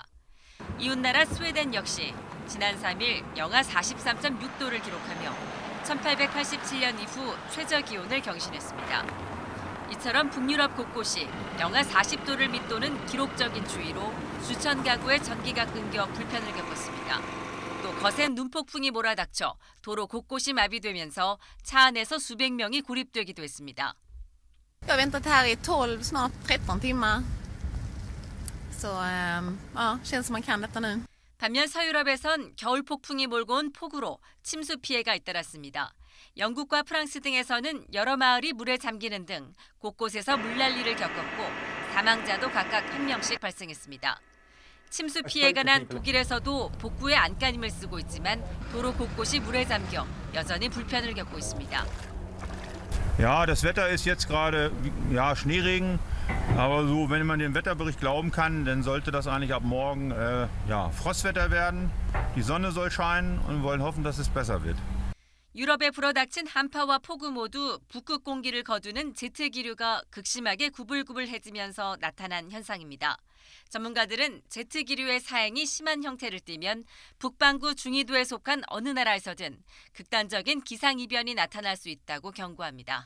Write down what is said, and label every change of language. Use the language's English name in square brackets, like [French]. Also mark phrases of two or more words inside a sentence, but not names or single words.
[Korean] 이웃나라 스웨덴 역시 지난 3일 영하 43.6도를 기록하며 1887년 이후 최저 기온을 경신했습니다. 이처럼 북유럽 곳곳이 영하 40도를 밑도는 기록적인 추위로 수천 가구의 전기가 끊겨 불편을 겪었습니다. 또 거센 눈폭풍이 몰아닥쳐 도로 곳곳이 마비되면서 차 안에서 수백 명이 고립되기도 했습니다. [Swedish] Jag har väntat här i 12, snart 13 timmar. Så känns som man kan detta nu. [Korean] 반면 서유럽에선 겨울 폭풍이 몰고 온 폭우로 침수 피해가 잇따랐습니다. 영국과 프랑스 등에서는 여러 마을이 물에 잠기는 등 곳곳에서 물난리를 겪었고 사망자도 각각 1명씩 발생했습니다. 침수 피해가 난 독일에서도 복구에 안간힘을 쓰고 있지만 도로 곳곳이 물에 잠겨 여전히 불편을 겪고 있습니다. [German] Ja, das Wetter ist jetzt gerade Schneeregen, aber so, wenn man dem Wetterbericht glauben kann, dann sollte das eigentlich ab morgen Frostwetter werden. Die Sonne soll scheinen und wir wollen hoffen, dass es besser wird. [Korean] 유럽에 불어닥친 한파와 폭우 모두 북극 공기를 거두는 제트 기류가 극심하게 구불구불해지면서 나타난 현상입니다. 전문가들은 제트 기류의 사행이 심한 형태를 띠면 북반구 중위도에 속한 어느 나라에서든 극단적인 기상이변이 나타날 수 있다고 경고합니다.